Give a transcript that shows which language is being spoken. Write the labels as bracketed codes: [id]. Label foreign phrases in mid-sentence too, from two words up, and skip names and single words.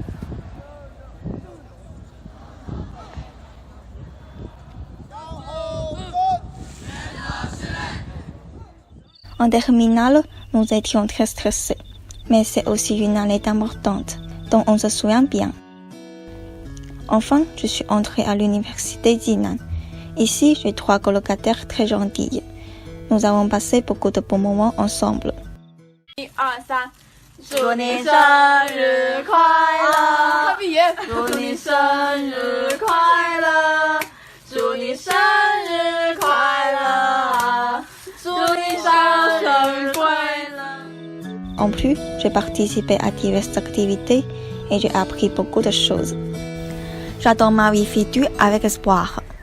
[fr] En terminale, nous étions très stressés. Mais c'est aussi une année importante, dont on se souvient bien. Enfin, je suis entrée à l'université d'Yinan. Ici, j'ai 3 colocataires très gentilles. Nous avons passé beaucoup de bons moments ensemble. [zh] 1、2、3，祝你生日快乐！祝你生日快乐！祝你生日快乐！祝你生日快乐！ [fr] En plus, j'ai participé à diverses activités et j'ai appris beaucoup de choses. J'adore ma vie future avec espoir.